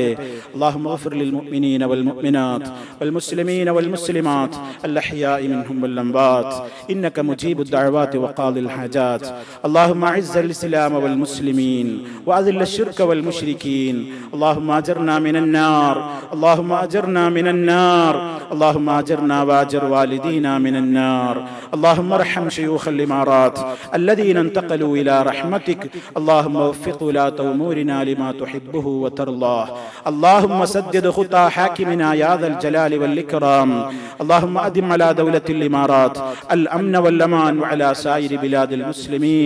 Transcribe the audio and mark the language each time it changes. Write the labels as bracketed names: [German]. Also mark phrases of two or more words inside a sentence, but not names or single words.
[Arabic] اللهم اغفر للمؤمنين والمؤمنات والمسلمين والمسلمات الأحياء منهم والأموات إنك مجيب الدعوات وقاضي الحاجات. اللهم أعز الإسلام والمسلمين وأذل الشرك والمشركين. اللهم أجرنا من النار اللهم أجرنا من النار. اللهم أجرنا وأجر والدينا من النار. اللهم ارحم شيوخ الإمارات الذين انتقلوا إلى رحمتك. اللهم وفق ولاة أمورنا لما تحبه وترضاه. اللهم سدد خطى حاكمنا يا ذا الجلال والإكرام. اللهم أدم على دولة الإمارات الأمن والأمان وعلى سائر بلاد المسلمين.